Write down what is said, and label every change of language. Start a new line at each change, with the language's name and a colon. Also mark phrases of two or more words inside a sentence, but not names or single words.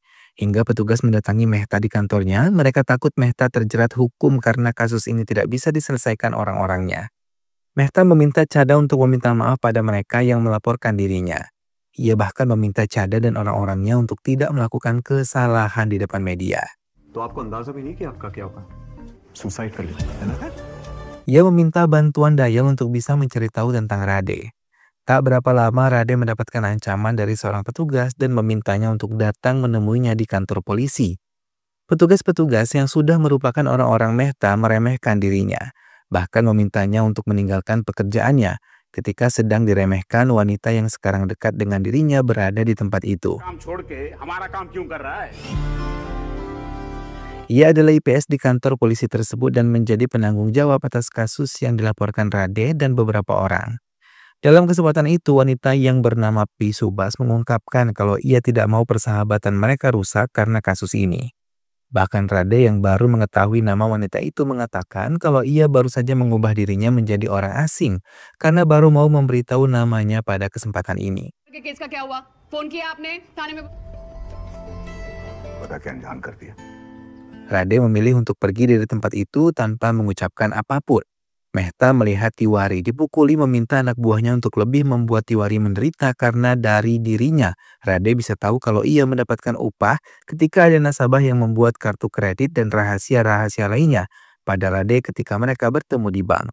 Indonesian: Hingga petugas mendatangi Mehta di kantornya, mereka takut Mehta terjerat hukum karena kasus ini tidak bisa diselesaikan orang-orangnya. Mehta meminta Chada untuk meminta maaf pada mereka yang melaporkan dirinya. Ia bahkan meminta Chada dan orang-orangnya untuk tidak melakukan kesalahan di depan media.
Hindi: तो आपको अंदाजा भी नहीं कि आपका क्या होगा सुसाइड कर लेते है ना
Indonesian: Ia meminta bantuan Dayal untuk bisa mencari tahu tentang Rade. Tak berapa lama Rade mendapatkan ancaman dari seorang petugas dan memintanya untuk datang menemuinya di kantor polisi. Petugas-petugas yang sudah merupakan orang-orang Mehta meremehkan dirinya, bahkan memintanya untuk meninggalkan pekerjaannya ketika sedang diremehkan wanita yang sekarang dekat dengan dirinya berada di tempat itu.
Hindi: काम छोड़ के हमारा काम क्यों कर रहा है
Indonesian: Ia adalah IPS di kantor polisi tersebut dan menjadi penanggung jawab atas kasus yang dilaporkan Rade dan beberapa orang. Dalam kesempatan itu, wanita yang bernama Pi Subas mengungkapkan kalau ia tidak mau persahabatan mereka rusak karena kasus ini. Bahkan Rade yang baru mengetahui nama wanita itu mengatakan kalau ia baru saja mengubah dirinya menjadi orang asing karena baru mau memberitahu namanya pada kesempatan ini.
Hindi: केस का क्या हुआ? फोन किया आपने थाने में? पता क्या अनजान कर दिया
Indonesian: Rade memilih untuk pergi dari tempat itu tanpa mengucapkan apapun. Mehta melihat Tiwari dipukuli meminta anak buahnya untuk lebih membuat Tiwari menderita karena dari dirinya. Rade bisa tahu kalau ia mendapatkan upah ketika ada nasabah yang membuat kartu kredit dan rahasia-rahasia lainnya pada Rade ketika mereka bertemu di bank.